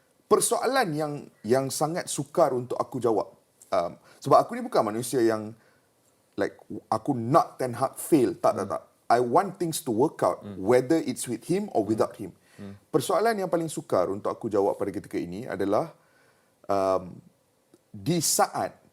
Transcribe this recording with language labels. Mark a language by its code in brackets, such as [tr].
[ms] Persoalan yang sangat sukar untuk aku jawab, sebab aku ni bukan manusia yang like aku nak Ten Hag fail, tak. [en] I want things to work out, whether it's with him or without him. [ms] Persoalan yang paling sukar untuk aku jawab pada ketika ini adalah di saat